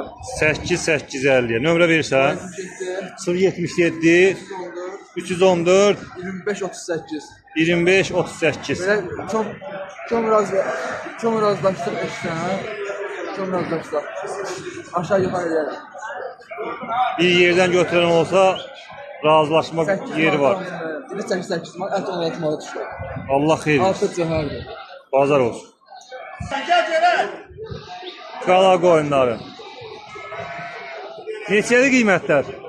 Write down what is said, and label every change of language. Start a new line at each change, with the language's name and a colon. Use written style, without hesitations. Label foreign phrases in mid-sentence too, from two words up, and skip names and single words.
Azerbaijani: 8-850. Nömrə verirsən? 077 314 25 38. 25 38.
Turkish: Böyle çok razılaştık işte. Çok razılaştık. Aşağı yukarı ederim.
Azerbaijani: Bir yerdən götürən olsa razılaşma yeri var.
Turkish: 8 manat, et 16 manat düşüyor.
Azerbaijani: Allah xeyir versin. Altı cöherdir. Bazar olsun. Qala qoyunları. Neçədir qiymətlər?